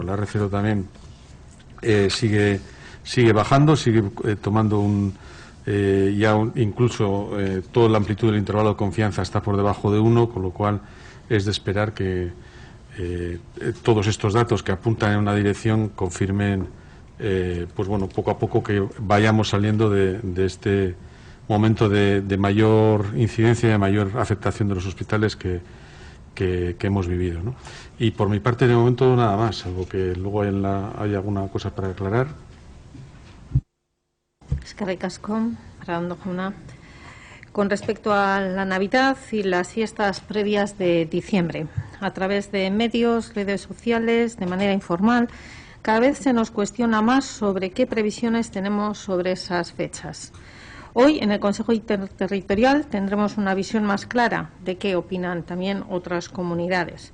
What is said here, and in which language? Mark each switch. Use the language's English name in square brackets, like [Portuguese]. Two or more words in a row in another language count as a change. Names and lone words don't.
[Spanish] La R0 también sigue bajando, sigue tomando incluso toda la amplitud del intervalo de confianza está por debajo de 1, con lo cual es de esperar que todos estos datos que apuntan en una dirección confirmen, pues bueno, poco a poco que vayamos saliendo de este momento de mayor incidencia y de mayor afectación de los hospitales que hemos vivido, ¿no? Y por mi parte, de momento, nada más, salvo que luego hay alguna cosa para aclarar. [Basque] Eskerrik asko, Arredondo jauna. [Spanish] Con respecto a la Navidad y las fiestas previas de diciembre, a través de medios, redes sociales, de manera informal, cada vez se nos cuestiona más sobre qué previsiones tenemos sobre esas fechas. Hoy, en el Consejo Interterritorial, tendremos una visión más clara de qué opinan también otras comunidades.